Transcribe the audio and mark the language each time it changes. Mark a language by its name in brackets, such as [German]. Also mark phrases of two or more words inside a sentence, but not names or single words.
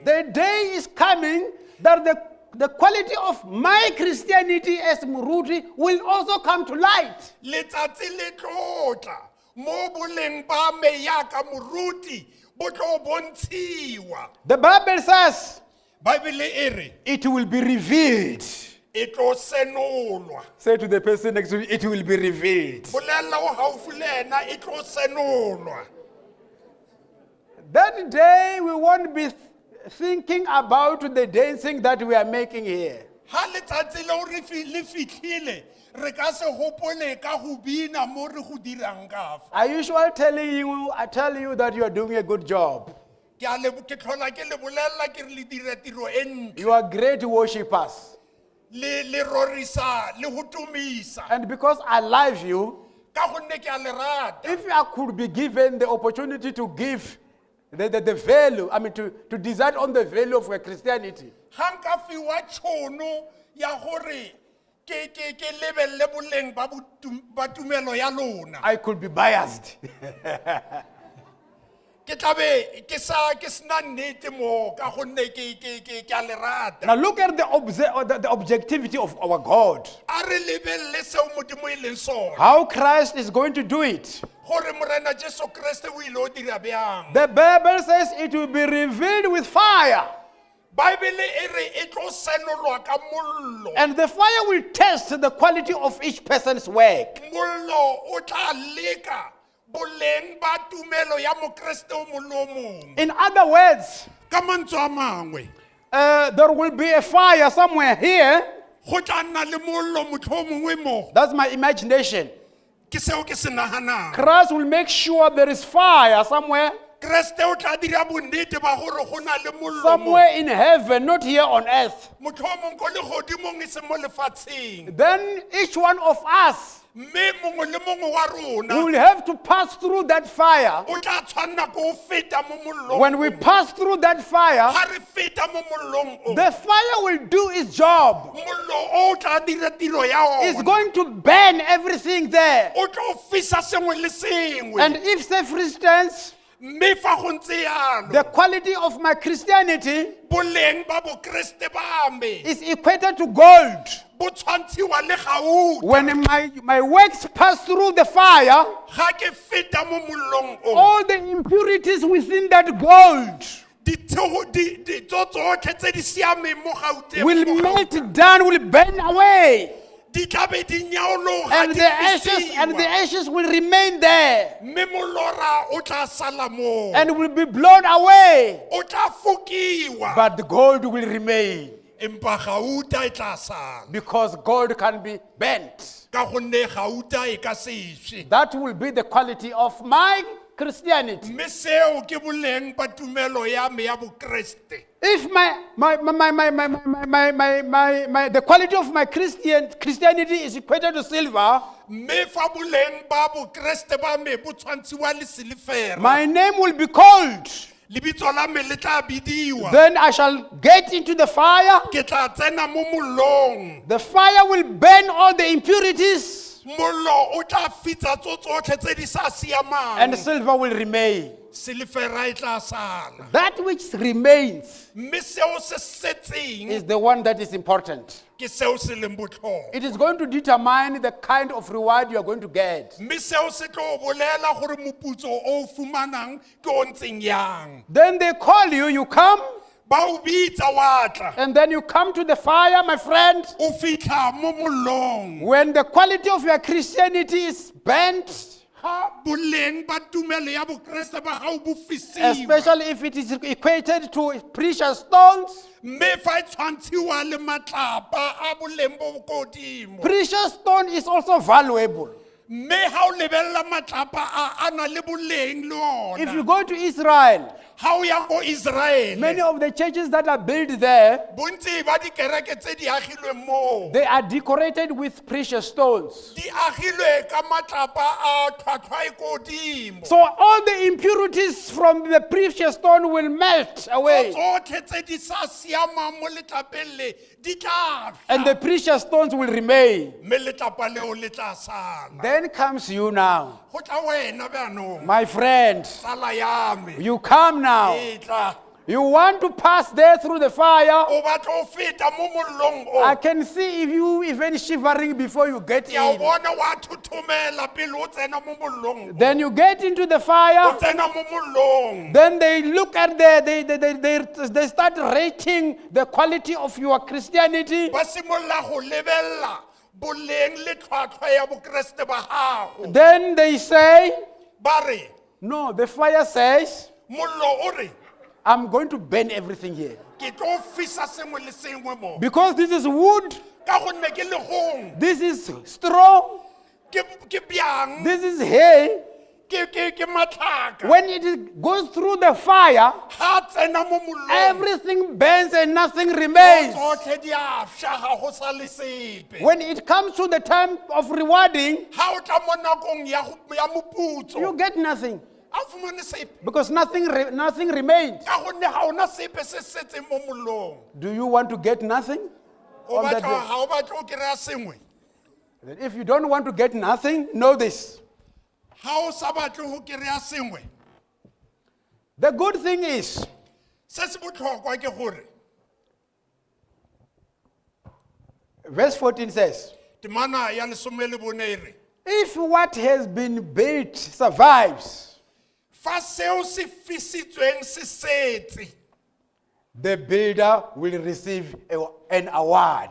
[English] The day is coming that the quality of my Christianity as Muruti will also come to light. [Tswana] Letsatsi le tlotla mo boleng ba me yaka moruti bo tlo bontshiwa. [English] The Bible says [Tswana] Bible e re [English] it will be revealed. [Tswana] e tlo senolwa. [English] Say to the person next to you, it will be revealed. [Tswana] Bolela o haufi le ena e tlo senolwa. [English] That day we won't be thinking about the dancing that we are making here. [Tswana] Ha letsatsi leo le fitlhile re ka se gopole ka go bina mo re go dirang ka fa. [English] I usually tell you that you are doing a good job. [Tswana] Ke tlhola ke le bolelela ke re le dire tiro e ntle. [English] You are great worshippers. [Tswana] Le rorisa le go tumisa [English] And because I love you, [Tswana] ka gonne ke a le rata. [English] if I could be given the opportunity to give the value, I mean to decide on the value of your Christianity, [Tswana] Ha nka fiwa tšhono ya gore ke lebelle boleng ba tumelo ya lona. [English] I could be biased. [Tswana] ke tlabe ke sena nnete mo ka gonne ke a le rata. [English] Now look at the objectivity of our God. [Tswana] A re lebelle seo Modimo e leng sona. [English] How Christ is going to do it. [Tswana] Gore Morena Jesu Kriste o ile o dira bjang. [English] The Bible says it will be revealed with fire. [Tswana] Bible e re e tlo senolwa ka mollo. [English] And the fire will test the quality of each person's work. [Tswana] Mollo o tla leka boleng ba tumelo ya mokreste o mongwe. [English] In other words, [Tswana] Ka mantswe a mangwe, [English] there will be a fire somewhere here. [Tswana] go tla nna le mollo motlhomongwe mo. [English] That's my imagination. [Tswana] Ke seo ke se naganang. [English] Christ will make sure there is fire somewhere. [Tswana] Kreste o tla dira bonnete ba gore go na le mollo mo. [English] Somewhere in heaven, not here on earth. [Tswana] Motlhomong ko legodimong e se mo lefatsheng. [English] Then each one of us [Tswana] Mme mongwe le mongwe wa rona [English] will have to pass through that fire. [Tswana] o tla tshwanna ko feta mo mollong. [English] When we pass through that fire, [Tswana] Ga re feta mo mollong o, [English] the fire will do its job. [Tswana] mollo o tla dira tiro ya [English] It's [Tswana] ona. [English] going to burn everything there. [Tswana] O tlo fisa sengwe le sengwe. [English] And if, say for instance, [Tswana] Mme fa go ntse jalo, [English] the quality of my Christianity [Tswana] boleng ba bokreste ba me [English] is equated to gold, [Tswana] bo tshwantshiwa le gauta. [English] when my works pass through the fire, [Tswana] Ga ke feta mo mollong o, [English] all the impurities within that gold [Tswana] ditso tsotlhe tse di siameng mo gauteng [English] will [Tswana] mo [English] melt down, will burn away. [Tswana] di tlabe di nyaologa [English] And [Tswana] di [English] the ashes will remain there [Tswana] mme molora o tla sala mo [English] and will be blown away. [Tswana] o tla fokiwa [English] But the gold will remain, [Tswana] empa gauta e tla sala [English] because gold can be bent. [Tswana] ka gonne gauta e ka sešwe. [English] That will be the quality of my Christianity. [Tswana] Mme seo ke boleng ba tumelo ya me ya bokreste. [English] If the quality of my Christianity is equated to silver, [Tswana] Mme fa boleng ba bokreste ba me bo tshwantshiwa le silifera, [English] my name will be called. [Tswana] lebitso la me le tla bidiwa. [English] Then I shall get into the fire. [Tswana] Ke tla tsena mo mollong. [English] The fire will burn all the impurities, [Tswana] Mollo o tla fitsa tsotlhe tse di sa siamang. [English] and silver will remain. [Tswana] Silifera e tla sala. [English] That which remains [Tswana] Mme seo se setseng [English] is the one that is important. [Tswana] ke seo se leng botlhokwa. [English] It is going to determine the kind of reward you are going to get. [Tswana] Mme seo se tlo bolela gore moputso o fumanang ke o ntseng yang. [English] Then they call you, you come, [Tswana] Ba o bitsa wa tla. [English] and then you come to the fire, my friend. [Tswana] O fitlha mo mollong. [English] When the quality of your Christianity is bent, [Tswana] Ha boleng ba tumelo ya bokreste ba gago bo fisiwa. [English] especially if it is equated to precious stones. [Tswana] Mme fa e tshwantshiwa le matlapa a boleng bo bo kodimo. [English] Precious stone is also valuable. [Tswana] Mme ha o lebella matlapa a na le boleng le [English] If you [Tswana] ona. [English] go to Israel, [Tswana] Ha o ya ko Israel, [English] many of the churches that are built there, [Tswana] bontsi ba dikereke tse di agilweng mo [English] they are decorated with precious stones. [Tswana] di agilwe ka matlapa a tlhwatlhwa e kodimo. [English] So all the impurities from the precious stone will melt away, [Tswana] Tsotlhe tse di sa siamang mo letlapeng le di tla [English] and the precious stones will remain. [Tswana] mme letlapa leo le tla sala. [English] Then comes you now, [Tswana] Go tla wena bjanong, [English] my friend. [Tswana] tsala ya me. [English] You come now. [Tswana] E tla. [English] You want to pass there through the fire. [Tswana] O batla o feta mo mollong o. [English] I can see if you even shivering before you get [Tswana] Ke a [English] in. [Tswana] bona wa thuthumela pele o tsena mo mollong o. [English] Then you get into the [Tswana] O [English] fire. [Tswana] tsena mo mollong. [English] Then they look at they start rating the quality of your Christianity. [Tswana] Ba simolola go lebella boleng le tlhwatlhwa ya bokreste ba gago. [English] Then they say, [Tswana] Ba re [English] no, the fire says, [Tswana] mollo o re [English] I'm going to burn everything here. [Tswana] ke tlo fisa sengwe le sengwe mo. [English] Because this is wood, [Tswana] Ka gonne ke legong, [English] this is straw, [Tswana] ke bjang, [English] this is hay. [Tswana] ke matlhaka. [English] When it goes through the fire, [Tswana] Ha tsena mo mollong, [English] everything burns and nothing remains. [Tswana] tsotlhe di a fša ga go sa le sepe. [English] When it comes to the time of rewarding, [Tswana] Ha o tla mo nakong ya moputso, [English] you get nothing, [Tswana] a fumane sepe. [English] because nothing remains. [Tswana] Ka gonne ga ona sepe se setseng mo mollong. [English] Do you want to get nothing? [Tswana] O [English] On that [Tswana] batla [English] day? [Tswana] ga o batla o kry-a sengwe. [English] Then if you don't want to get nothing, know this. [Tswana] Ha o sa batle go kry-a sengwe, [English] The good thing is, [Tswana] se se botlhokwa ke gore [English] verse 14 says, [Tswana] temana ya lesome le bone e re [English] if what has been built survives, [Tswana] fa seo se fisitsweng se setse [English] the builder will receive an award.